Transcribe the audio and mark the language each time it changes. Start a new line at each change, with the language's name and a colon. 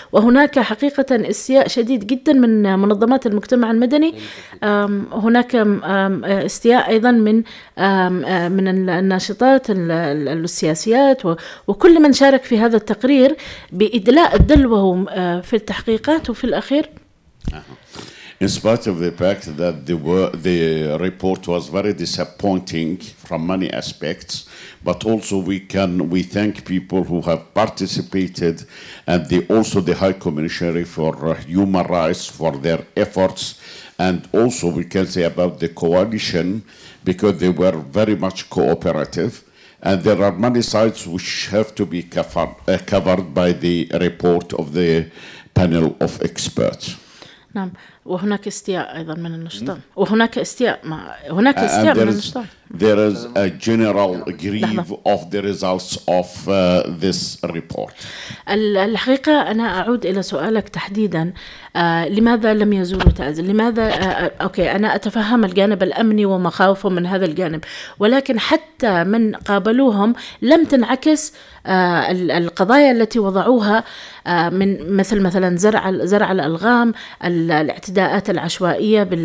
Arabic: وهناك حقيقة استياء شديد جدا من منظمات المجتمع المدني، هناك استياء أيضا من الناشطات السياسيات وكل من شارك في هذا التقرير بإدلاء دلوهم في التحقيقات. وفي الأخير
English: in spite of the fact that the report was very disappointing from many aspects, but also we thank people who have participated, and also the High Commissioner for Human Rights for their efforts, and also we can say about the coalition because they were very much cooperative, and there are many sides which have to be covered by the report of the panel of experts.
Arabic: نعم، وهناك استياء أيضا من النشطاء، وهناك استياء من النشطاء.
English: There is a general grief of the results of this report.
Arabic: الحقيقة أنا أعود إلى سؤالك تحديدا، لماذا لم يزوروا تعز؟ لماذا أوكي أنا أتفهم الجانب الأمني ومخاوفهم من هذا الجانب، ولكن حتى من قابلوهم لم تنعكس القضايا التي وضعوها من مثلا زرع الألغام، الاعتداءات العشوائية